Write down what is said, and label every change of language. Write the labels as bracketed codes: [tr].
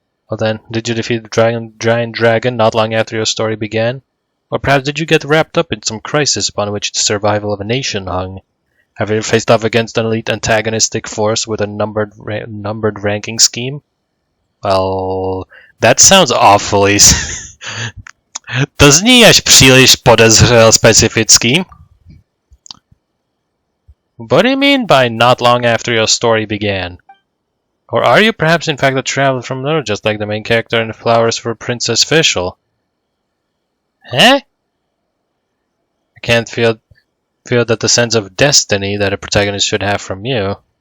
[en] Well then, did you defeat the giant dragon not long after your story began? Or perhaps did you get wrapped up in some crisis upon which the survival of a nation hung? Have you faced off against an elite antagonistic force with a numbered ranking scheme? Well, That sounds awfully... [cs] To zní až příliš podezřel specifický. [en] What do you mean by not long after your story began? Or are you perhaps in fact a traveler from Lure, just like the main character in Flowers for Princess Fischl? Huh? I can't feel that the sense of destiny that a protagonist should have from you.